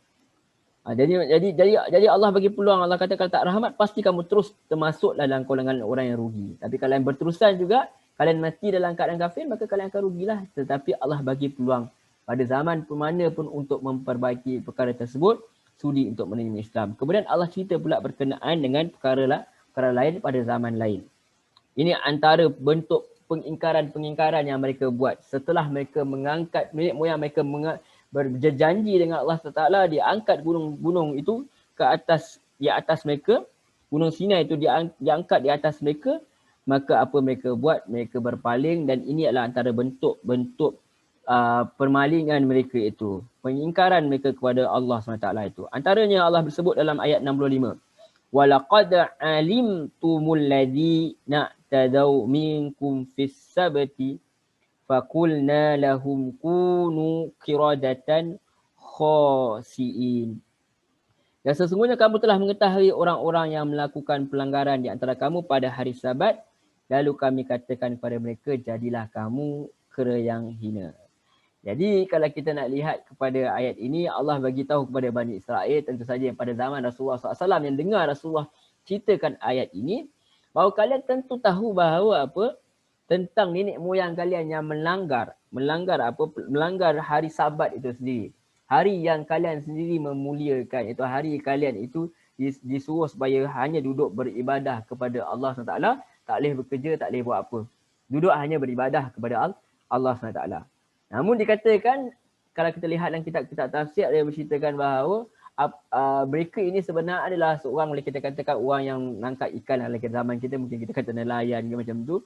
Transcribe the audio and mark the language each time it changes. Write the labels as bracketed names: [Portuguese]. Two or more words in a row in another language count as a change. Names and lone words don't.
[Malay] Jadi Allah bagi peluang. Allah kata kalau tak rahmat pasti kamu terus termasuk dalam golongan orang yang rugi. Tapi kalau yang berterusan juga, kalian mati dalam keadaan kafir, maka kalian akan rugilah. Tetapi Allah bagi peluang pada zaman mana pun untuk memperbaiki perkara tersebut, sudi untuk menerima Islam. Kemudian Allah cerita pula berkenaan dengan perkara lain pada zaman lain. Ini antara bentuk pengingkaran yang mereka buat. Setelah mereka mengangkat, nenek moyang mereka berjanji dengan Allah Taala, dia angkat gunung-gunung itu ke atas, di atas mereka, gunung Sinai itu diangkat di atas mereka, maka apa mereka buat? Mereka berpaling, dan ini adalah antara bentuk-bentuk permalingan mereka itu, pengingkaran mereka kepada Allah SWT itu. Antaranya Allah bersebut dalam ayat 65. [Arabic] وَلَقَدْ عَلِمْتُمُ الَّذِينَ اعْتَدَوْا مِنْكُمْ فِي السَّبْتِ فَقُلْنَا لَهُمْ كُونُوا قِرَدَةً خَاسِئِينَ. [Malay] Dan sesungguhnya kamu telah mengetahui orang-orang yang melakukan pelanggaran di antara kamu pada hari Sabat, lalu kami katakan kepada mereka, jadilah kamu kera yang hina. Jadi kalau kita nak lihat kepada ayat ini, Allah bagi tahu kepada Bani Israel, tentu saja yang pada zaman Rasulullah SAW yang dengar Rasulullah ceritakan ayat ini, bahawa kalian tentu tahu bahawa apa? Tentang nenek moyang kalian yang melanggar hari Sabat itu sendiri. Hari yang kalian sendiri memuliakan, itu hari kalian itu disuruh supaya hanya duduk beribadah kepada Allah SWT, tak boleh bekerja, tak boleh buat apa. Duduk hanya beribadah kepada Allah SWT. Namun dikatakan, kalau kita lihat dalam kitab-kitab tafsir, dia berceritakan bahawa mereka ini sebenarnya adalah seorang, boleh kita katakan orang yang nangkap ikan dalam zaman kita, mungkin kita kata nelayan ke macam tu.